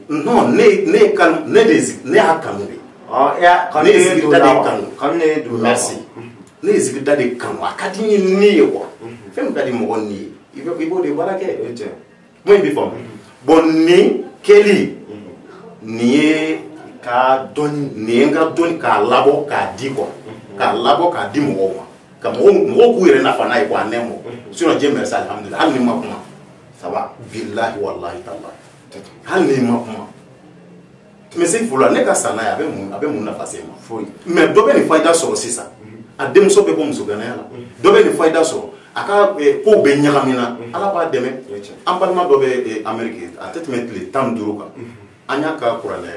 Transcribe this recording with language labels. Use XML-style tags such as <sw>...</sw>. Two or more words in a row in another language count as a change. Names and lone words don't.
<bm>non ne y'a kanu de ne ye zikiri da de kanu merci ne ye zikiri da de kanu a ka di n ye ni ye quoi fɛn min ka di mɔgɔ ni ye i b'o de baara kɛ kuma in bɛ faamu bon nin kɛli nin ye ka dɔnni nin ye n ka dɔnni k'a labɔ k'a di quoi k'a labɔ k'a di mɔgɔw ma ka mɔgɔw k'u yɛrɛ nafa n'a ye</bm> <fr>quoi en un mot sinon Dieu merci</fr> <bm>alhamdulillah hali ni ma kuma</bm> <fr>ça va</fr> <ar>billahi wallahi tallahi</ar> <bm>hali ni ma kuma</bm> <fr>mais c'est fula</fr> <bm>ne ka sa n'a ye a bɛ mun nafa se ma foyi mais dɔ bɛ nin fayida sɔrɔ sisan a denmuso bɛ bɔ musoganaya la dɔ bɛ nin fayida sɔrɔ a ka kow bɛ ɲagami na ala b'a dɛmɛ an balima dɔ bɛ Amérique a tɛ tɛmɛ tile 15 kan an y'a ka kuranɛ</bm>